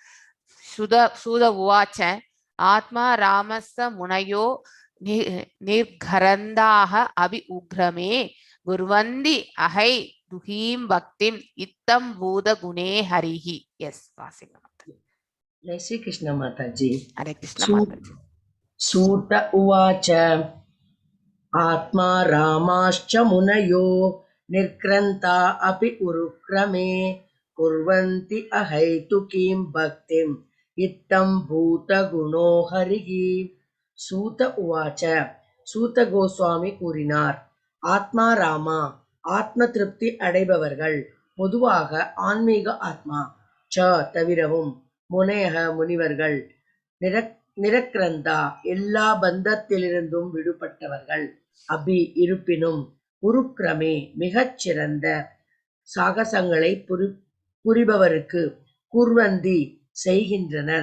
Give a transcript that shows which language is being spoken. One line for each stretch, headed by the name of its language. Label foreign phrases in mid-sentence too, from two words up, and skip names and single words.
Sanskrit: सूत उवाच आत्मा रामश्च मुनयो निर्ग्रन्था अपि उरुक्रमे कुर्वन्ति अहैतुकीं भक्तिम् इत्थं भूत गुणो हरिः.
Tamil: எஸ் வாசிங்க.
Hindi: जय श्री कृष्ण माताजी। हरे कृष्ण माताजी।
Sanskrit: सूत उवाच आत्मा रामाश्च मुनयो निर्क्रन्ता अपि उरुक्रमे कुर्वन्ति अहैतुकीं भक्तिम् इत्थं भूतगुणो हरिः। सूत उवाच
Tamil: சூத கோஸ்வாமி கூறினார்,
Sanskrit: आत्मा रामा,
Tamil: ஆத்ம திருப்தி அடைபவர்கள் பொதுவாக ஆன்மீக ஆத்மா தவிரவும் முனையக முனிவர்கள் நிரக்ரந்தா எல்லா பந்தத்திலிருந்தும் விடுபட்டவர்கள் அபி இருப்பினும் உருக்கிரமே மிகச் சிறந்த சாகசங்களை புரிபவருக்கு குர்வந்தி செய்கின்றனர்.